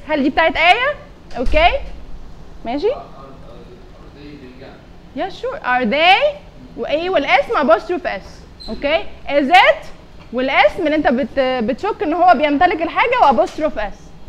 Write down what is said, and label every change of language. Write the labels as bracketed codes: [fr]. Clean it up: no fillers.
[ar] هل دي بتاعت آية؟ Okay. ماشي؟ [en] Yeah, sure. Are they? [ar] وإيه والاسم apostrophe S. [en] Okay. Is it? [ar] والاسم اللي انت بتشك ان هو بيمتلك الحاجة و apostrophe S.